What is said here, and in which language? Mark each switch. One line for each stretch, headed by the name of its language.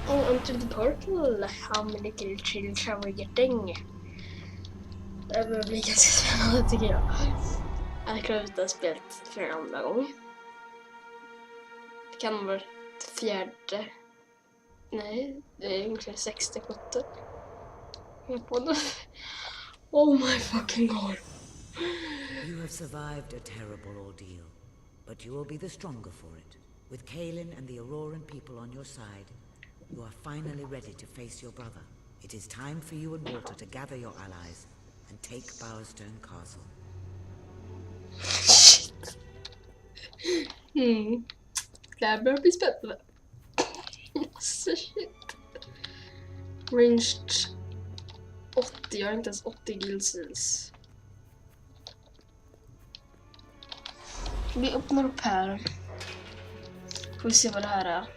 English: Until the Purple, how many children shall we getting?
Swedish: Det här börjar bli ganska spännande tycker jag. Jag har klarat ut det här spelet flera andra gånger. Det kan vara fjärde. Nej, det är ungefär 60-70.
English: Oh my fucking god. You have survived a terrible ordeal, but you will be the stronger for it. With Kaelin and the Auroran people on your side, you are finally ready to face your brother. It is time for you and Walter to gather your allies and take Bowerstone Castle.
Swedish: Det här börjar bli spännande. Shit. Ranged 80, jag har inte ens 80 guildseals. Vi öppnar upp här. Får vi se vad det här är.